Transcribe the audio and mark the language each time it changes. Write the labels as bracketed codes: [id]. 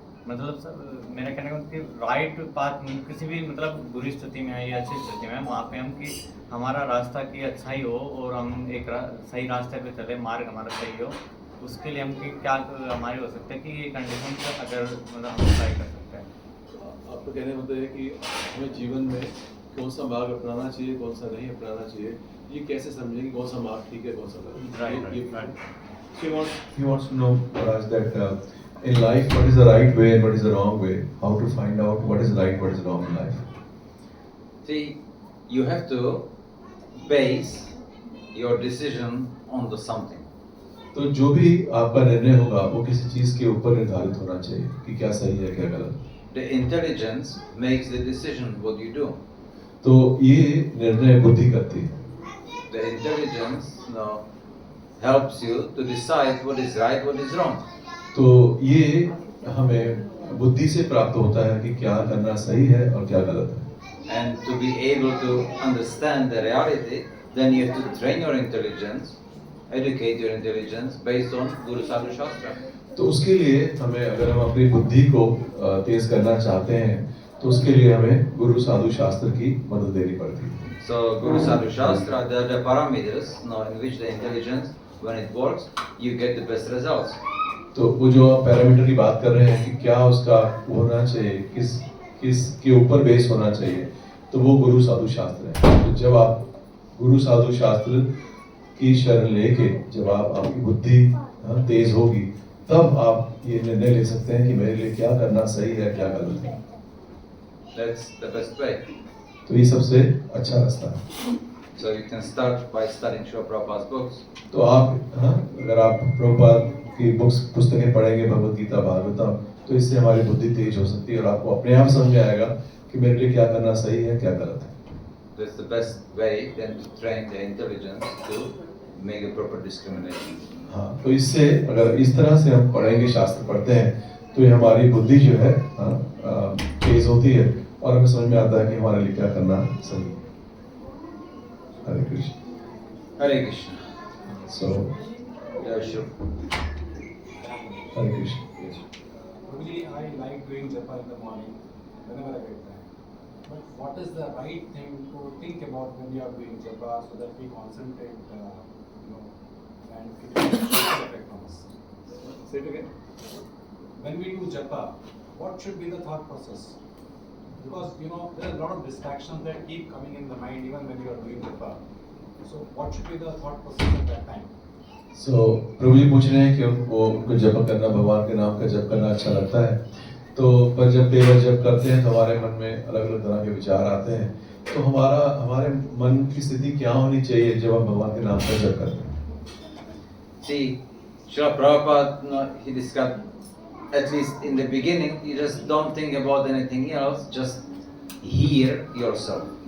[hi] मतलब सर मेरा कहने का कि राइट पाथ किसी भी मतलब बुरी स्थिति में है या अच्छी स्थिति में है, वहाँ पे हम कि हमारा रास्ता की अच्छा ही हो और हम एक सही रास्ते पे चले, मार्ग हमारा सही हो, उसके लिए हम कि क्या हमारे हो सकता है कि ये कंडीशन से अगर मतलब हम ट्राई कर सकते हैं। आपका कहने का मतलब है कि हमें जीवन में कौन सा मार्ग अपनाना चाहिए, कौन सा नहीं अपनाना चाहिए, ये कैसे समझेंगे कौन सा मार्ग ठीक है, कौन सा गलत? Right. [en] He wants to know, Raj, that in life what is the right way and what is the wrong way, how to find out what is right, what is wrong in life. See, you have to base your decision on the something. [hi] तो जो भी आपका निर्णय होगा वो किसी चीज के ऊपर निर्धारित होना चाहिए कि क्या सही है क्या गलत। [en] The intelligence makes the decision what you do. [hi] तो ये निर्णय बुद्धि करती है। [en] The intelligence helps you to decide what is right, what is wrong. [hi] तो ये हमें बुद्धि से प्राप्त होता है कि क्या करना सही है और क्या गलत है। [en] And to be able to understand the reality, then you have to train your intelligence, educate your intelligence based on Guru Sadhu Shastra. [hi] तो उसके लिए हमें, अगर हम अपनी बुद्धि को तेज करना चाहते हैं तो उसके लिए हमें गुरु साधु शास्त्र की मदद लेनी पड़ती है। [en] So Guru Sadhu Shastra, the parameters in which the intelligence, when it works, you get the best results. [hi] तो वो जो आप पैरामीटर की बात कर रहे हैं कि क्या उसका होना चाहिए, किस के ऊपर बेस होना चाहिए, तो वो गुरु साधु शास्त्र है। तो जब आप गुरु साधु शास्त्र की शरण लेके जब आपकी बुद्धि तेज होगी, तब आप ये निर्णय ले सकते हैं कि मेरे लिए क्या करना सही है क्या गलत है। [en] That's the best way. [hi] तो ये सबसे अच्छा रास्ता है। [en] So you can start by studying Srila Prabhupada's books. [hi] तो आप अगर आप प्रभुपाद कि पुस्तकें पढ़ेंगे भगवत गीता भागवतम, तो इससे हमारी बुद्धि तेज हो सकती है और आपको अपने आप समझ में आएगा कि मेरे लिए क्या करना सही है, क्या गलत है। [en] That's the best way then to train the intelligence to make a proper discrimination. [hi] हाँ, तो इससे अगर इस तरह से हम पढ़ेंगे, शास्त्र पढ़ते हैं, तो ये हमारी बुद्धि जो है तेज होती है और हमें समझ में आता है कि हमारे लिए क्या करना सही है। हरे Krishna. [en] Hare Krishna. [hi] So [en] Yeah, sure. [hi] Hare Krishna. [en] Probably I like doing japa in the morning whenever I get time. But what is the right thing to think about when you are doing japa so that we concentrate, and it has a effect on us? Say it again. When we do japa, what should be the thought process? Because there are a lot of distractions that keep coming in the mind even when you are doing japa. So what should be the thought process at that time? [hi] सो प्रभु जी पूछ रहे हैं कि उनको जप करना, भगवान के नाम का जप करना अच्छा लगता है, तो पर जब केवल जप करते हैं तो हमारे मन में अलग अलग तरह के विचार आते हैं, तो हमारे मन की स्थिति क्या होनी चाहिए जब हम भगवान के नाम का जप करते हैं? [en] See, Srila Prabhupada, he described, at least in the beginning, you just don't think about anything else, just hear yourself.